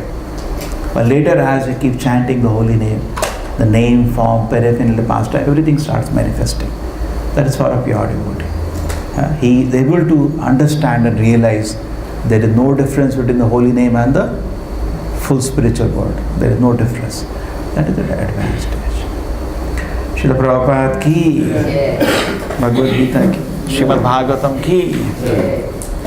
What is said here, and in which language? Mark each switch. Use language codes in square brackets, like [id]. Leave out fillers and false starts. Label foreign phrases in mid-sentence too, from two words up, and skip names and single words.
[en] But later as we keep chanting the holy name, the name, form, paraphernalia, pastime, everything starts manifesting. That is for a pure devotee. He is able to understand and realize there is no difference between the holy name and the full spiritual world. There is no difference. That is the advanced stage. [hi] Srila Prabhupada ki, Bhagavad Gita ki, Srimad Bhagavatam ki.